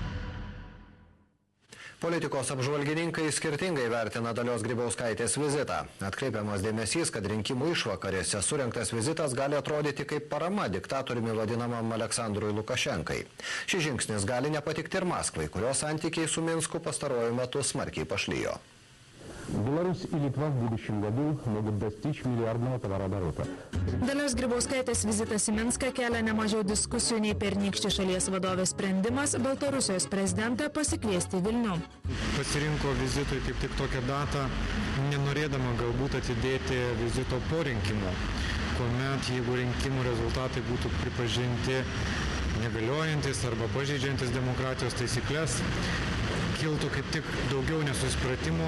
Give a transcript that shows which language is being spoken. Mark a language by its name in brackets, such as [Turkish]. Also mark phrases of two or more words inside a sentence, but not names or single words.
[Lithuanian] Politikos apžvalgininkai skirtingai vertina Dalios Grybauskaitės vizitą. Atkreipiamas dėmesys, kad rinkimų išvakarėse surengtas vizitas gali atrodyti kaip parama diktatoriumi vadinamam Aleksandrui Lukašenkai. Šis žingsnis gali nepatikti ir Maskvai, kurios santykiai su Minsku pastaruoju metu smarkiai pašlijo. [Russian] Беларусь и Литва в будущем году могут достичь миллиардного товарооборота. [Lithuanian] Dalios Grybauskaitės vizitas į Minską kelia nemažiau diskusijų nei pernykštį šalies vadovės sprendimas Baltarusijos prezidentą pasikviesti Vilnių. Pasirinko vizitui kaip tik tokią datą, nenorėdama galbūt atidėti vizito po rinkimų, kuomet jeigu rinkimų rezultatai būtų pripažinti negaliojantis arba pažeidžiantis demokratijos taisyklės, kiltų kaip tik daugiau nesusipratimų.